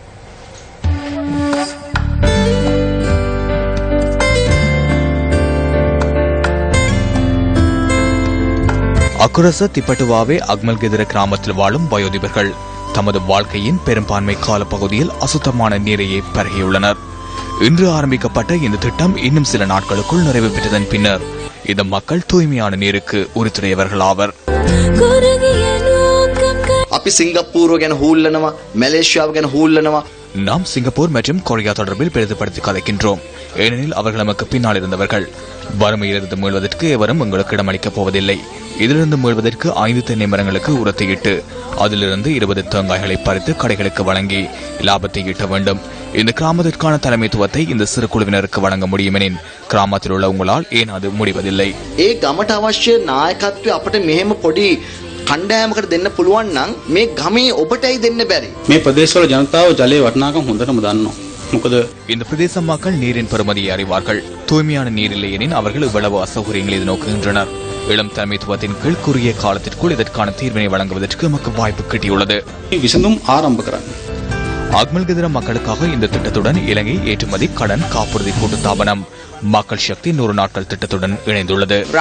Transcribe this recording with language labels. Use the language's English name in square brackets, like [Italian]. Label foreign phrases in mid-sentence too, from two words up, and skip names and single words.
[Tamil] அக்குரச திப்பட்டுவாவே அக்மல்கெதிர கிராமத்தில் வாழும் வயோதிபர்கள் தமது வாழ்க்கையின் பெரும்பான்மை காலப்பகுதியில் அசுத்தமான நீரையே பருகியுள்ளனர். இன்று ஆரம்பிக்கப்பட்ட இந்த திட்டம் இன்னும் சில நாட்களுக்குள் நிறைவு பெற்றதன் பின்னர் இந்த மக்கள் தூய்மையான நீருக்கு உறுதுணையவர்கள் ஆவர். [Sinhala] අපි සිංගප්පූරුව ගැන හූල්ලනවා, මැලේසියාව ගැන හූල්ලනවා. [Tamil] நாம் சிங்கப்பூர் மற்றும் கொரியா தொடர்பில் பெரிதுபடுத்தி கதைக்கின்றோம். ஏனெனில் அவர்கள் நமக்கு பின்னால் இருந்தவர்கள். வறுமையிலிருந்து மீள்வதற்கு எவரும் எங்களுக்கு இடமளிக்கப் போவதில்லை. இதிலிருந்து மீள்வதற்கு 5 தென்னை மரங்களுக்கு உரத்தையிட்டு அதிலிருந்து 20 தேங்காய்களை பறித்து கடைகளுக்கு வழங்கி லாபத்தை ஈட்ட வேண்டும். இந்த கிராமத்திற்கான தலைமைத்துவத்தை இந்த சிறு குழுவினருக்கு வழங்க முடியுமெனின் கிராமத்தில் உள்ள உங்களால் ஏன் அது முடிவதில்லை? [Sinhala] ඒ ගමට අවශ්‍ය නායකත්වය අපට මෙහෙම පොඩි කණ්ඩායමකට දෙන්න පුළුවන් නම් මේ ගමේ ඔබටයි දෙන්න බැරි. මේ ප්‍රදේශවල ජනතාව ජලයේ වටිනාකම හොඳටම දන්නවා. [Tamil] இந்த பிரதேச மக்கள் நீரின் பெறுமதியை அறிவார்கள். தூய்மையான நீர் இல்லையெனின் அவர்கள் இவ்வளவு அசௌகரியங்களை எதிர்நோக்குகின்றனர். இளம் தலைமைத்துவத்தின் கீழ் குறுகிய காலத்திற்குள் இதற்கான தீர்வினை வழங்குவதற்கு நமக்கு வாய்ப்பு கிட்டியுள்ளது. அக்மல்கெதிர மக்களுக்காக இந்த திட்டத்துடன் இலங்கை ஏற்றுமதி கடன் காப்புறுதி கூட்டுத்தாபனம் மக்கள் சக்தி 100 நாட்கள் திட்டத்துடன் இணைந்துள்ளது.